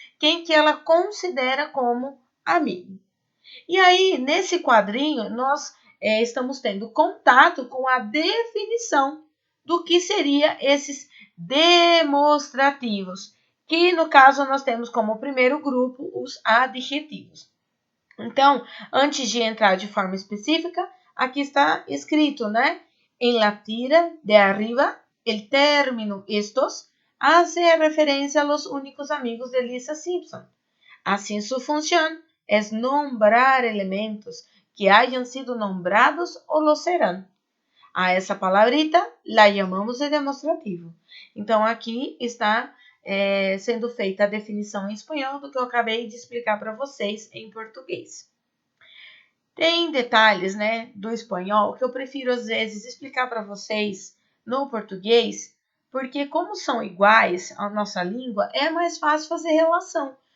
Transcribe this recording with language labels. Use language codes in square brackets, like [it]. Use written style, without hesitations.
[pt] Quem que ela considera como amigo. E aí, nesse quadrinho, nós estamos tendo contato com a definição do que seria esses demonstrativos, que no caso nós temos como primeiro grupo os adjetivos. Então, antes de entrar de forma específica, aqui está escrito, né? [es] En la tira de arriba, el término estos hace referencia a los únicos amigos de Lisa Simpson. Assim, su función es nombrar elementos que hayan sido nombrados o lo serán. [pt] A essa [es] palabrita la llamamos de demonstrativo. [pt] Então, aqui está sendo feita a definição em espanhol do que eu acabei de explicar para vocês em português. Tem detalhes, do espanhol que eu prefiro, às vezes, explicar para vocês no português, porque como são iguais à nossa língua, é mais fácil fazer relação.